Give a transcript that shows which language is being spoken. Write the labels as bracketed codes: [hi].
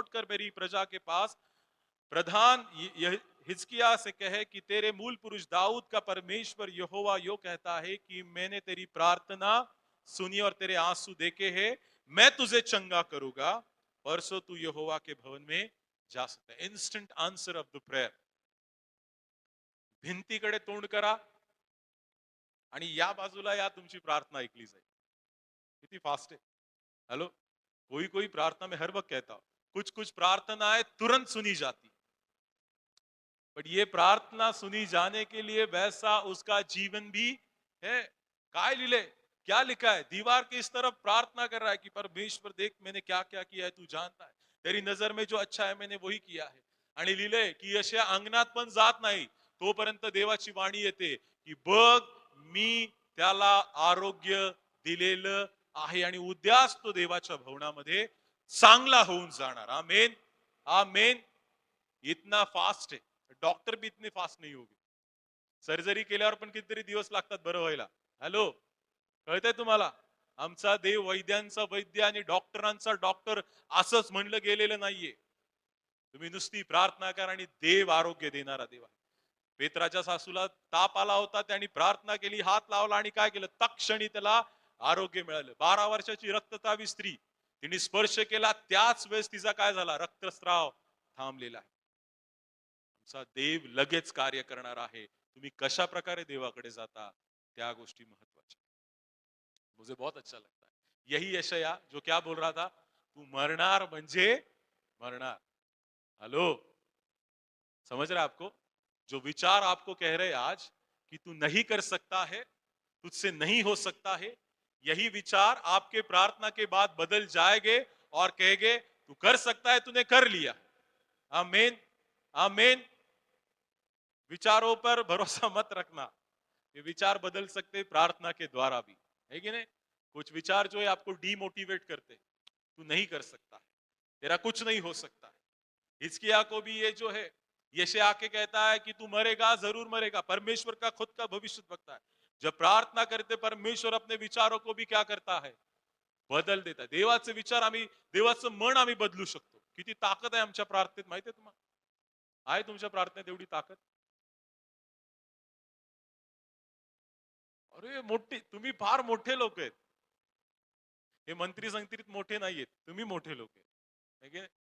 [hi] लौट कर मेरी प्रजा के पास प्रधान हिजकिय्याह से कहे कि तेरे मूल पुरुष दाऊद का परमेश्वर यहोवा यो कहता है कि मैंने तेरी प्रार्थना सुनी और तेरे आंसू देखे हैं. मैं तुझे चंगा करूंगा. परसों तू यहोवा के भवन में जा सकता है. [en] Instant answer of the prayer. [mr] भिंतीकडे तोंड करा आणि या बाजूला या, तुमची प्रार्थना ऐकली जाईल. किती फास्ट आहे. [hi] हेलो, कोई कोई प्रार्थना में हर वक्त कहता हूं, कुछ कुछ प्रार्थनाएं तुरंत सुनी जाती, बट ये प्रार्थना सुनी जाने के लिए वैसा उसका जीवन भी है. [mr] काय लिहिले, [hi] क्या लिखा है? दीवार के इस तरफ प्रार्थना कर रहा है कि परमेश्वर देख मैंने क्या क्या किया है, तू जानता है, तेरी नजर में जो अच्छा है मैंने वही किया है. [mr] आणि लिहिले की अशा अंगणात पण जात नाही तोपर्यंत देवाची वाणी येते की बघ मी त्याला आरोग्य दिलेलं आहे आणि उद्याच तो देवाच्या भवनामध्ये चांगला होऊन जाणार. आमेन, आमेन. [hi] इतना फास्ट है, डॉक्टर भी इतने फास्ट नहीं होगे. [mr] सर्जरी केल्यावर पण कितीतरी दिवस लागतात बरं व्हायला. हॅलो, कळतंय तुम्हाला? आमचा देव वैद्यांचा वैद्य आणि डॉक्टरांचा डॉक्टर असंच म्हणलं गेलेलं नाहीये. तुम्ही नुसती प्रार्थना करा आणि देव आरोग्य देणारा देव आहे. पेत्राच्या सासूला ताप आला होता, त्यांनी प्रार्थना केली, हात लावला आणि काय केलं, तत्क्षणी त्याला आरोग्य मिळालं. 12 वर्षाची रक्ततावी स्त्री, तिने स्पर्श केला त्याच वेळेस तिचा काय झाला, रक्तस्राव थांबलेला आहे. आमचा देव लगेच कार्य करणार आहे. तुम्ही कशा प्रकारे देवाकडे जाता त्या गोष्टी महत्वाच्या. [hi] मुझे बहुत अच्छा लगता है. यही यशया जो क्या बोल रहा था, [mr] तू मरणार म्हणजे मरणार. [hi] हेलो, समझ रहे आपको? जो विचार आपको कह रहे आज कि तू नहीं कर सकता है, तुझसे नहीं हो सकता है, यही विचार आपके प्रार्थना के बाद बदल जाएंगे और कहेंगे तू कर सकता है, तूने कर लिया. आमीन, आमीन. विचारों पर भरोसा मत रखना, ये विचार बदल सकते प्रार्थना के द्वारा भी, है कि नहीं? कुछ विचार जो है आपको डीमोटिवेट करते, तू नहीं कर सकता है, तेरा कुछ नहीं हो सकता है. हिजकिय्याह को भी ये जो है, यशयाह आके कहता है कि तू मरेगा, जरूर मरेगा. परमेश्वर का खुद का भविष्य वक्ता है. जब प्रार्थना करते परमेश्वर अपने विचारों को भी क्या करता है, बदल देता है. [mr] देवाचे विचार आम्ही, देवाचं मन आम्ही बदलू शकतो. किती ताकद आहे आमच्या प्रार्थनेत माहितीये तुम्हाला? आहे तुमच्या प्रार्थनेत एवढी ताकद? अरे मोठी, तुम्ही फार मोठे लोक आहेत. हे मंत्री संत्रीत मोठे नाहीयेत, तुम्ही मोठे लोक आहेत.